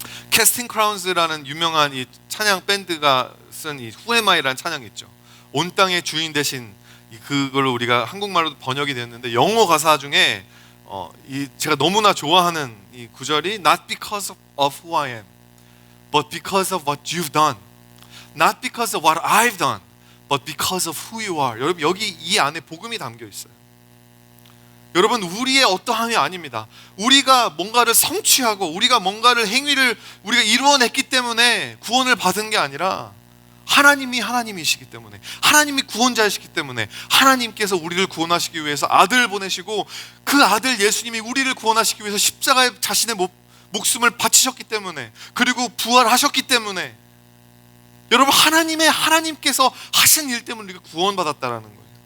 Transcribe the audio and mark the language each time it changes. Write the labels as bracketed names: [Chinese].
[Korean] 캐스팅 크라운즈라는 유명한 이 찬양 밴드가 쓴 이 Who am I라는 찬양이 있죠. 온 땅의 주인 대신, 그걸 우리가 한국말로 번역이 됐는데 영어 가사 중에 제가 너무나 좋아하는 이 구절이 [English] Not because of who I am, but because of what you've done. Not because of what I've done, but because of who you are. [Korean] 여러분, 여기 이 안에 복음이 담겨 있어요. 여러분, 우리의 어떠함이 아닙니다. 우리가 뭔가를 성취하고 우리가 뭔가를 행위를 우리가 이루어냈기 때문에 구원을 받은 게 아니라 하나님이 하나님이시기 때문에, 하나님이 구원자이시기 때문에 하나님께서 우리를 구원하시기 위해서 아들을 보내시고 그 아들 예수님이 우리를 구원하시기 위해서 십자가에 자신의 목숨을 바치셨기 때문에, 그리고 부활하셨기 때문에, 여러분, 하나님께서 하신 일 때문에 우리가 구원받았다라는 거예요.